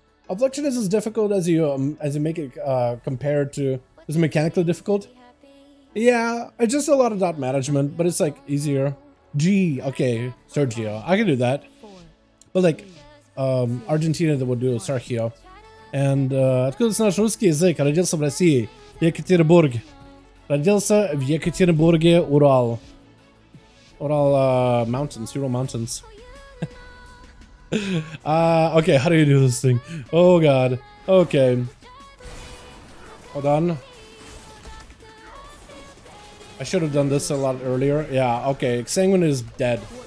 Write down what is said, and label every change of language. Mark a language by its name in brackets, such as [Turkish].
[English] Affliction is as difficult as you make it compared to. Is it mechanically difficult? Yeah, it's just a lot of dot management, but it's like easier. G, okay, Sergio. I can do that. But like Argentina that would do Sergio. [Russian] And откуда знаешь русский язык? Родился в России, Екатеринбург. Родился в Екатеринбурге, Урал. [English] Ural mountains, Ural mountains. Okay, how do you do this thing? Oh god. Okay. Hold on. I should have done this a lot earlier. Yeah, okay. Exsanguinate is dead.